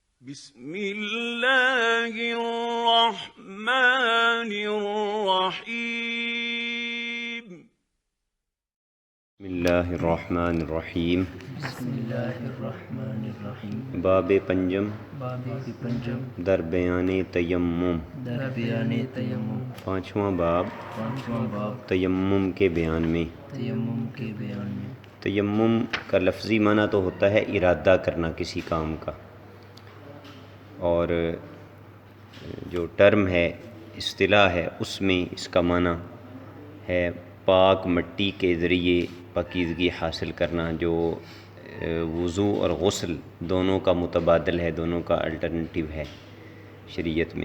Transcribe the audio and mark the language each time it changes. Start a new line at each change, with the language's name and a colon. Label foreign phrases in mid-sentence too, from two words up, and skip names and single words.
Arabic: بسم اللہ الرحمن الرحیم بسم اللہ الرحمن الرحیم بسم اللہ الرحمن الرحیم
Persian: باب پنجم باب پنجم در بیان تیمم در بیان تیمم
Urdu: پانچواں باب پانچواں باب تیمم کے بیان میں۔ تیمم کے بیان میں۔ تیمم کا لفظی معنی تو ہوتا ہے ارادہ کرنا کسی کام کا، اور جو ٹرم ہے، اصطلاح ہے، اس میں اس کا معنی ہے پاک مٹی کے ذریعے پاکیزگی حاصل کرنا، جو وضو اور غسل دونوں کا متبادل ہے، دونوں کا الٹرنیٹیو ہے شریعت میں۔